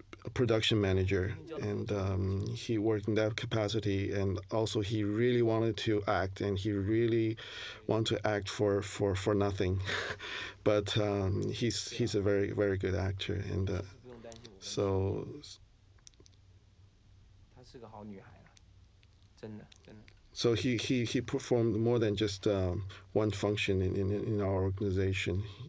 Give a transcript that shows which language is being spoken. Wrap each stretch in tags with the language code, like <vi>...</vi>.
<en>a production manager, and he worked in that capacity. And also, he really wanted to act, and he really wanted to act for nothing. But he's a very very good actor, and so</en> <zh>她是个好女孩啊，真的真的。</zh> <en>So he performed more than just one function in our organization.</en>